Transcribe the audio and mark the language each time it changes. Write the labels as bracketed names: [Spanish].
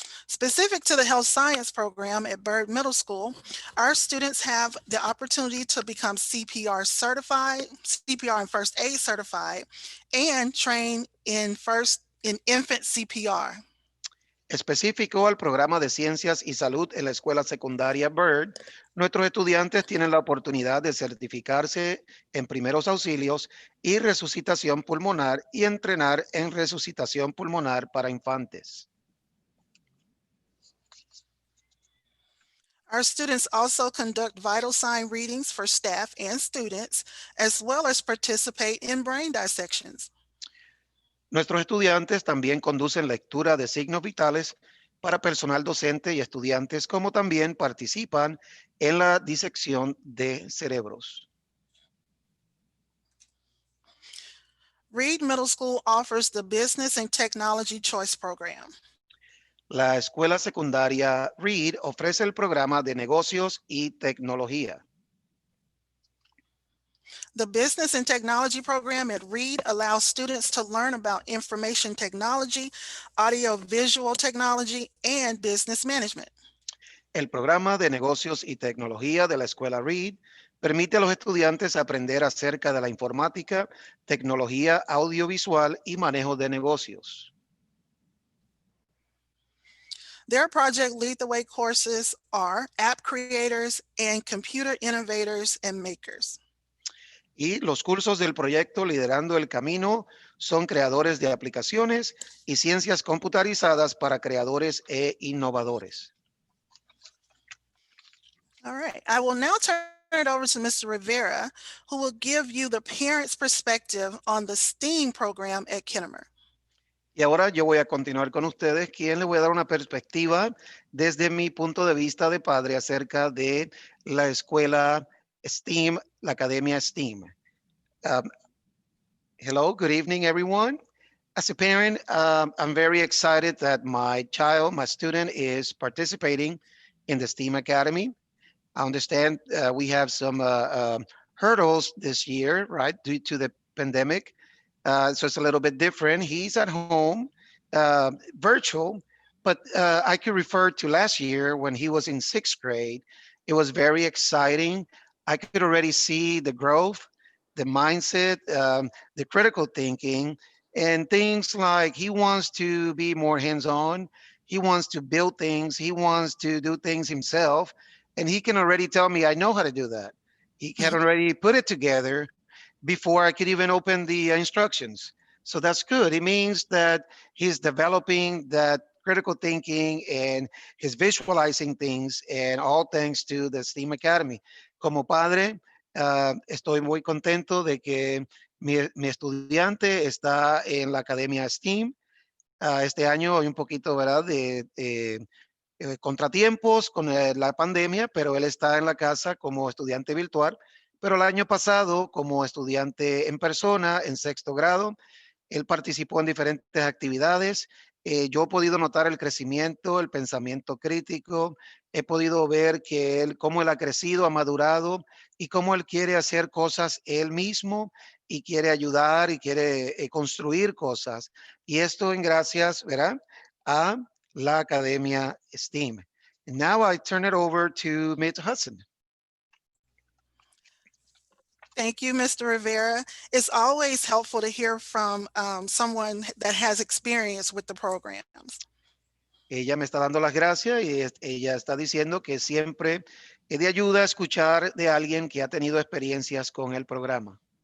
[English] Specific to the health science program at Byrd Middle School, our students have the opportunity to become CPR certified, CPR and first aid certified, and train in infant CPR. [Spanish] Específico al programa de Ciencias y Salud en la Escuela Secundaria Byrd, nuestros estudiantes tienen la oportunidad de certificarse en primeros auxilios y resucitación pulmonar y entrenar en resucitación pulmonar para infantes. [English] Our students also conduct vital sign readings for staff and students, as well as participate in brain dissections. [Spanish] Nuestros estudiantes también conducen lectura de signos vitales para personal docente y estudiantes, como también participan en la disección de cerebros. [English] Reed Middle School offers the Business and Technology Choice Program. [Spanish] La escuela secundaria Reed ofrece el programa de negocios y tecnología. [English] The Business and Technology Program at Reed allows students to learn about information technology, audiovisual technology, and business management. [Spanish] El programa de negocios y tecnología de la escuela Reed permite a los estudiantes aprender acerca de la informática, tecnología audiovisual y manejo de negocios. [English] Their Project Lead the Way courses are app creators and computer innovators and makers. [Spanish] Y los cursos del proyecto Liderando el Camino son creadores de aplicaciones y ciencias computarizadas para creadores e innovadores. [English] All right, I will now turn it over to Mr. Rivera, who will give you the parents' perspective on the STEAM program at Kennemer. [Spanish] Y ahora yo voy a continuar con ustedes, quien le voy a dar una perspectiva desde mi punto de vista de padre acerca de la escuela STEAM, la academia STEAM. [English] Hello, good evening, everyone. As a parent, I'm very excited that my child, my student, is participating in the STEAM Academy. I understand we have some hurdles this year, right, due to the pandemic. So it's a little bit different. He's at home, virtual, but I could refer to last year when he was in 6th grade. It was very exciting. I could already see the growth, the mindset, the critical thinking, and things like he wants to be more hands-on. He wants to build things. He wants to do things himself. And he can already tell me, I know how to do that. He can already put it together before I could even open the instructions. So that's good. It means that he's developing that critical thinking and he's visualizing things, and all thanks to the STEAM Academy. [Spanish] Como padre, estoy muy contento de que mi estudiante está en la Academia STEAM. Este año hay un poquito, ¿verdad?, de contratiempos con la pandemia, pero él está en la casa como estudiante virtual. Pero el año pasado, como estudiante en persona, en 6º grado, él participó en diferentes actividades. Yo he podido notar el crecimiento, el pensamiento crítico. He podido ver que cómo él ha crecido, ha madurado y cómo él quiere hacer cosas él mismo y quiere ayudar y quiere construir cosas. Y esto en gracias, ¿verdad?, a la Academia STEAM. [English] And now I turn it over to Ms. Hudson. Thank you, Mr. Rivera. It's always helpful to hear from someone that has experience with the programs. [Spanish] Ella me está dando las gracias y ella está diciendo que siempre es de ayuda escuchar de alguien que ha tenido experiencias con el programa.